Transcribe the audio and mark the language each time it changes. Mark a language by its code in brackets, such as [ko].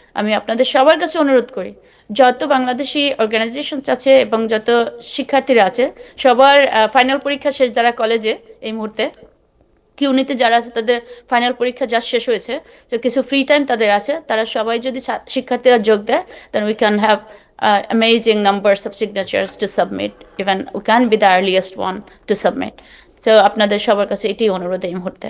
[bn] আমি আপনাদের সবার কাছে অনুরোধ করি, যত বাংলাদেশি অর্গানাইজেশন আছে এবং যত শিক্ষার্থীরা আছে, সবার ফাইনাল পরীক্ষা শেষ, যারা কলেজে এই মুহূর্তে কিউনিতে যারা আছে তাদের ফাইনাল পরীক্ষা যা শেষ হয়েছে, তো কিছু ফ্রি টাইম তাদের আছে, তারা সবাই যদি শিক্ষার্থীরা যোগ দেয়, [en] then we can have amazing numbers of signatures to submit. Even we can be the earliest one to submit. [bn] So আপনাদের সবার কাছে এটাই অনুরোধ এই মুহূর্তে।